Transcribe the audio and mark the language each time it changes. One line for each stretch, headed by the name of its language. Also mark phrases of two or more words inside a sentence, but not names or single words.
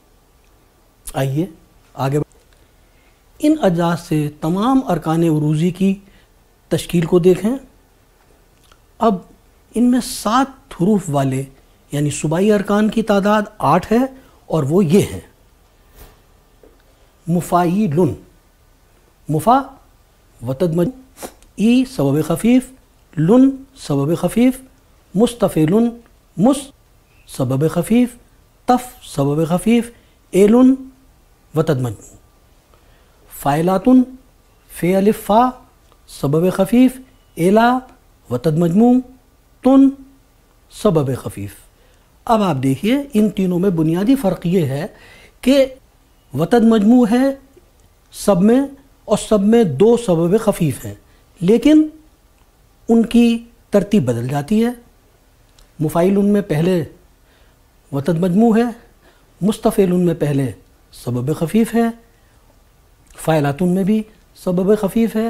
Urdu: آئیے آگے ان اجزاء سے تمام ارکان عروضی کی تشکیل کو دیکھیں. اب ان میں 7 حروف والے یعنی سبائی ارکان کی تعداد 8 ہے، اور وہ یہ ہیں: مفاعیلن، مفا وتد مجموع، ای سبب خفیف، لن سبب خفیف، مستفعلن، مس سبب خفیف، تف سبب خفیف، ایلن وتد مجموع، فاعلاتن، فے الف فا سبب خفیف، ایلا وتد مجموع، تن سبب خفیف. اب آپ دیکھیے ان تینوں میں بنیادی فرق یہ ہے کہ وتد مجموع ہے سب میں، اور سب میں 2 سبب خفیف ہیں، لیکن ان کی ترتیب بدل جاتی ہے. مفاعلن میں پہلے وتد مجموع ہے، مستفعلن میں پہلے سبب خفیف ہے، فاعلاتن میں بھی سبب خفیف ہے.